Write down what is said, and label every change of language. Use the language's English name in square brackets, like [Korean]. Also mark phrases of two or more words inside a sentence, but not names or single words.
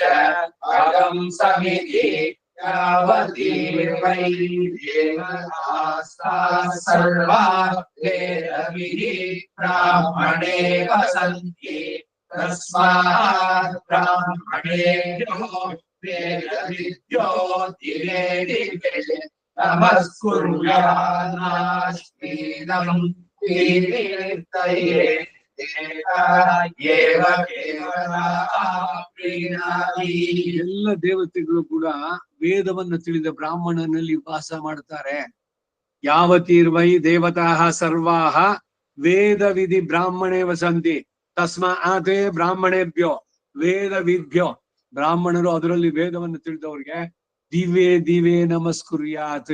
[Sanskrit] अगं समिति यावतीर्वै देवतास्ताः सर्वा वेदविधि ब्राह्मणे वसन्ति तस्मात् ब्राह्मणेभ्यो वेदविद्यो दिवे दिवे नमस्कुर्यान्नाश्रीनं कीर्तयेत् [Kannada] ಎಲ್ಲ ದೇವತೆಗಳು ಕೂಡ ವೇದವನ್ನು ತಿಳಿದ ಬ್ರಾಹ್ಮಣನಲ್ಲಿ ವಾಸ ಮಾಡ್ತಾರೆ. [Sanskrit] ಯಾವತೀರ್ವೈ ದೇವತಾಃ ಸರ್ವಾಃ ವೇದ ವಿಧಿ ಬ್ರಾಹ್ಮಣೇ ವಸಂತಿ ತಸ್ಮಾತ್ ಬ್ರಾಹ್ಮಣೇಭ್ಯೋ ವೇದ ವಿದ್ಭ್ಯೋ, [Kannada] ಬ್ರಾಹ್ಮಣರು ಅದರಲ್ಲಿ ವೇದವನ್ನು ತಿಳಿದವ್ರಿಗೆ [Sanskrit] ದಿವೇ ದಿವೇ ನಮಸ್ಕುರ್ಯಾತ್.